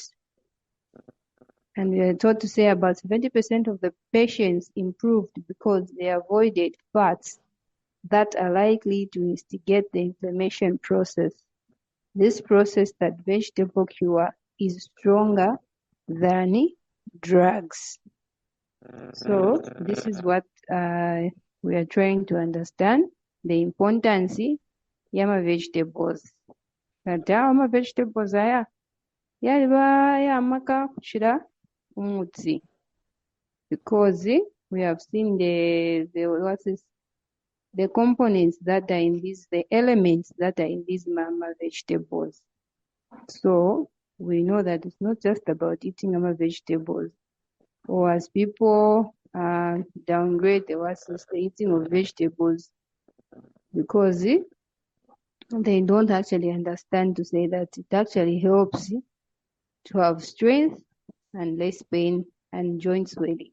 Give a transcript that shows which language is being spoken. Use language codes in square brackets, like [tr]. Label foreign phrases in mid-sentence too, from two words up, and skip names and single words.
[en] And we are told to say about 70% of the patients improved because they avoided fats that are likely to instigate the inflammation process. This process that vegetable cure is stronger than drugs. So this is what we are trying to understand, the importance of vegetables. [bem] Ama vegetables aya yaliba yamaka kushira umutsi, [en] because we have seen the components that are in these, the elements that are in these mama vegetables. So we know that it's not just about eating mama vegetables, or as people downgrade the eating of vegetables because they don't actually understand to say that it actually helps to have strength and less pain and joint swelling.